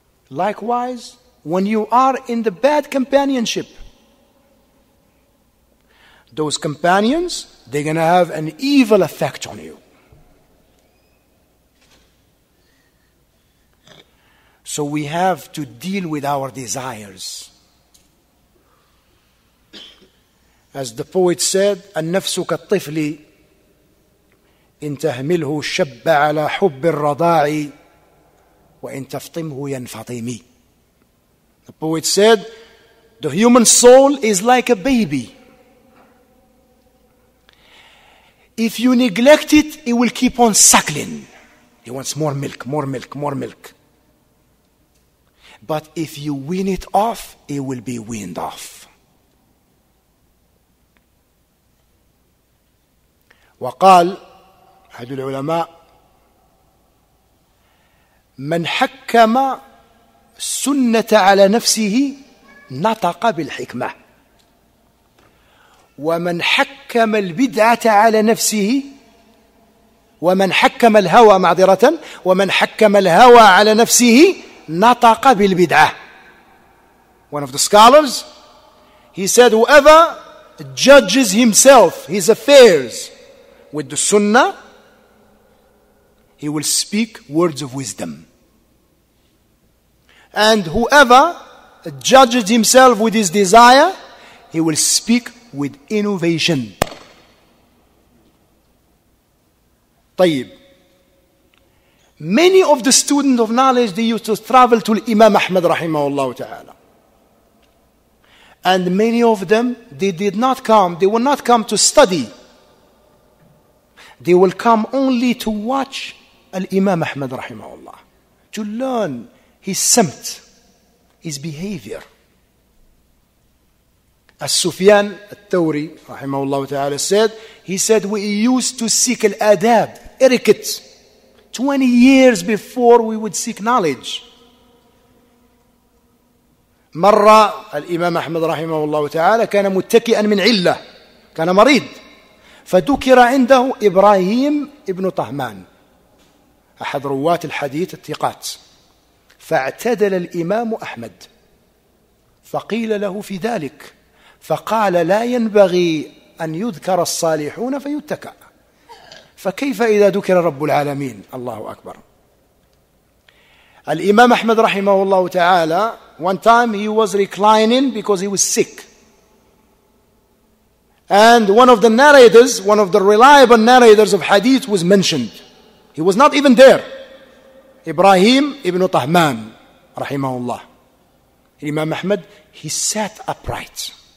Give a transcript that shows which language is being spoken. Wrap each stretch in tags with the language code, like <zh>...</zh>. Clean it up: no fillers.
<en>Likewise, when you are in the bad companionship, those companions, they're going to have an evil effect on you. So we have to deal with our desires. As the poet said,</en> <ar>النفس كالطفل إن تهمله شب على حب الرضاع وإن تفطمه ينفطم.</ar> <en>The poet said, the human soul is like a baby. If you neglect it, it will keep on suckling. It wants more milk, more milk, more milk. But if you wean it off, it will be weaned off.</en> <ar>وقال أحد العلماء من حكم السنة على نفسه نطق بالحكمة ومن حكم البدعة على نفسه ومن حكم الهوى معذرة ومن حكم الهوى على نفسه نطق بالبدعة.</ar> <en>One of the scholars, he said, whoever judges himself, his affairs with the sunnah, he will speak words of wisdom. And whoever judges himself with his desire, he will speak with innovation.</en> <ar>طيب.</ar> <en>Many of the students of knowledge, they used to travel to Imam Ahmad rahimahullah ta'ala. And many of them, they will not come to study. They will come only to watch Al-Imam Ahmad rahimahullah, to learn his samt, his behavior. As Sufyan al-Thawri rahimahullah ta'ala said, he said, we used to seek al-adab, etiquette, 20 years before we would seek knowledge.</en> <ar>مرة الإمام أحمد رحمه الله تعالى كان متكئا من علة، كان مريض، فذكر عنده إبراهيم ابن طهمان أحد رواة الحديث الثقات، فاعتدل الإمام أحمد فقيل له في ذلك فقال لا ينبغي أن يذكر الصالحون فيتكأ، فكيف إذا ذكر رب العالمين؟ الله أكبر.</ar> <en>Al-Imam Ahmad rahimahullah ta'ala, one time he was reclining because he was sick. And one of the narrators, one of the reliable narrators of hadith was mentioned. He was not even there. Ibrahim ibn Tahman rahimahullah. Imam Ahmad, he sat upright.</en>